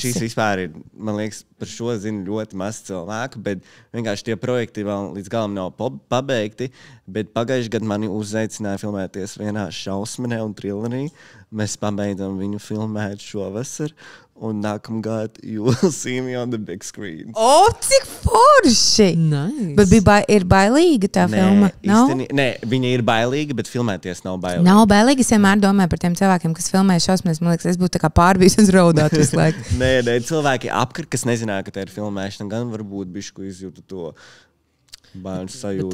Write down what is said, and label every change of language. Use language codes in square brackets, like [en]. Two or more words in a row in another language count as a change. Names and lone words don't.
[lv] Šis vispār ir, man liekas, par šo zinu ļoti maz cilvēku, bet vienkārši tie projekti vēl līdz galam nav pabeigti, bet pagājušajā gadā mani uzaicināja filmēties vienā šausminē un trillerī. Mēs pabeidzam viņu filmēt šovasar. un nākamgad [en] you will see me on the big screen. [lv] Cik forši! Nice. Bet ir bailīga tā filma? Nē, viņa ir bailīga, bet filmēties nav bailīgi. Nav bailīgi. Es vienmēr domāju par tiem cilvēkiem, kas filmē šausmas. Man liekas, es būtu tā kā pārbijis un raudāt visu laiku. Nē, cilvēki apkārt, kas nezināja, ka tā ir filmēšana, gan varbūt bišku izjūtu to bērnu sajūtu.